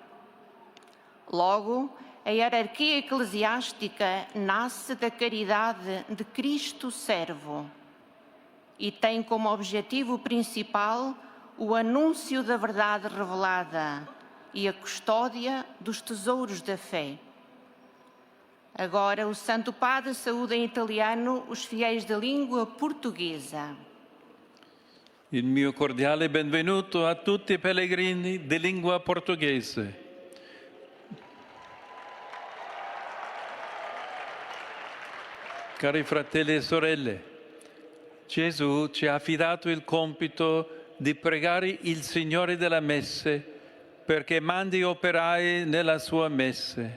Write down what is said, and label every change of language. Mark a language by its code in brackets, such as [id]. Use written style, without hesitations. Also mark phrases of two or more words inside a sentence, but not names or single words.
[pt] Logo, a hierarquia eclesiástica nasce da caridade de Cristo servo e tem como objetivo principal o anúncio da verdade revelada e a custódia dos tesouros da fé. Agora o Santo Padre saúda em italiano os fiéis da língua portuguesa. [it] Il mio cordiale benvenuto a tutti i pellegrini di lingua portoghese. Cari fratelli e sorelle, Gesù ci ha affidato il compito di pregare il Signore della Messe perché mandi operai nella sua messe.